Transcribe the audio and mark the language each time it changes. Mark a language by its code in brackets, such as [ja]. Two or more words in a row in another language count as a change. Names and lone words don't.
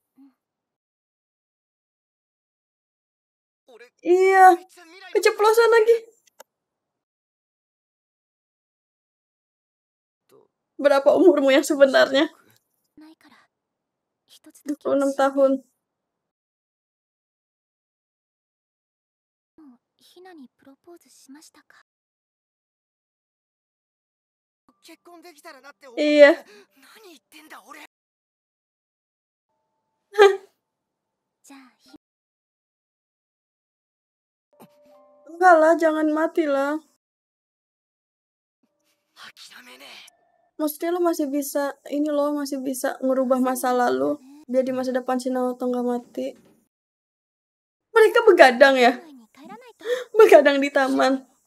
[id] Iya, keceplosan lagi. Berapa umurmu yang sebenarnya? 26 tahun. [ja] ひなにプロポーズしましたか。結婚できたらなって思って。 [id] Iya. [ja] 何言ってんだ俺。じゃあ [id] Enggak lah, jangan mati lah. Maksudnya lo masih bisa, ini lo masih bisa ngerubah masa lalu biar di masa depan si Naoto nggak mati. Mereka begadang ya, begadang di taman.